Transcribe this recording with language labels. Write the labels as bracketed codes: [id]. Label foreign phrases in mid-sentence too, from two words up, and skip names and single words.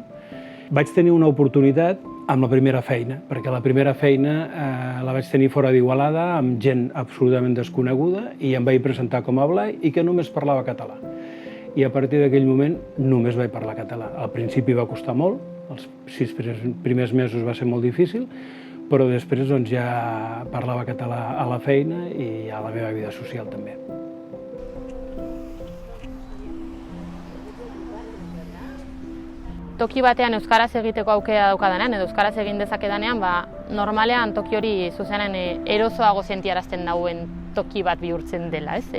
[ca] Vaig tenir una oportunitat amb la primera feina, perquè la primera feina la vaig tenir fora d'Igualada amb gent absolutament desconeguda i em vaig presentar com a Blai i que només parlava català. I a partir d'aquell moment només vaig parlar català. Al principi va costar molt, els 6 primers mesos va ser molt difícil, però després ja parlava català a la feina i a la meva vida social també. [eu] Toki batean euskaraz egiteko aukera daukadanean, edo euskaraz egin dezakedanean, normalean toki hori zuzenean erosoago sentiarazten dauen toki bat bihurtzen dela, ez?